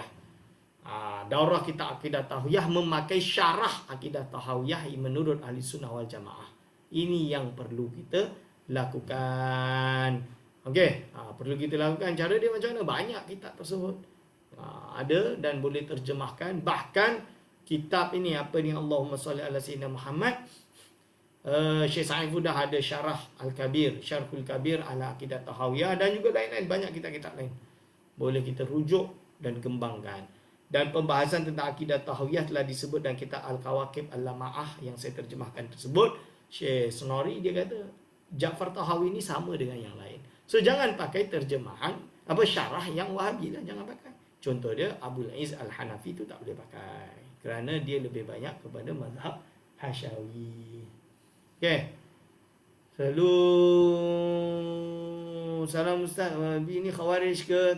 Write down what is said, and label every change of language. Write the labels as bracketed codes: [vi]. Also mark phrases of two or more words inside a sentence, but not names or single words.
[ms] Daurah kitab akidah tahawiyah memakai syarah akidah tahawiyah menurut [ar] أهل السنة والجماعة. [ms] Ini yang perlu kita lakukan. Perlu kita lakukan. Cara dia macam mana? Banyak kitab tersebut ada dan boleh terjemahkan. Bahkan kitab ini, apa ni, [ar] اللهم صل على سيدنا محمد, [ms] Syekh Sa'id dah ada syarah Al-Kabir, Syarhul Kabir ala akidah tahawiyah, dan juga lain-lain, banyak kitab-kitab lain boleh kita rujuk dan kembangkan. Dan pembahasan tentang akidah tahawiyah telah disebut dalam kitab Al-Kawakib Al-Lama'ah yang saya terjemahkan tersebut. Syekh Sonori dia kata Ja'far Tahawi ini sama dengan yang lain. So jangan pakai terjemahan syarah yang Wahabi lah, jangan pakai. Contoh dia Abdul Aziz Al-Hanafi tu tak boleh pakai kerana dia lebih banyak kepada mazhab Hasyawi. Selalu salam Ustaz, Wahabi ni khawarij ke?